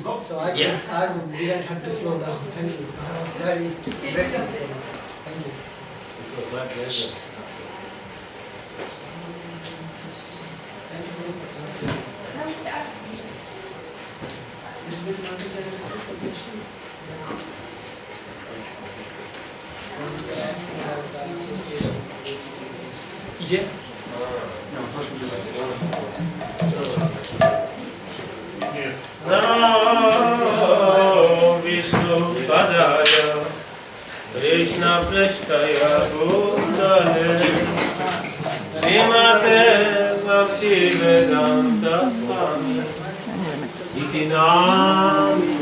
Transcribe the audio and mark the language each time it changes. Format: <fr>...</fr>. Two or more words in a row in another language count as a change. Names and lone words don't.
<en>So I didn't have to slow down. Thank you. That was very good. Thank you. It was my pleasure. Thank you for translating. Is this not a social question?</en> <pl>Idzie? Jest.</pl> <sa>नमो विष्णु पादाय कृष्ण प्रष्टाय भूतले श्रीमते भक्ति वेदान्त स्वामी नित्यानन्द</sa>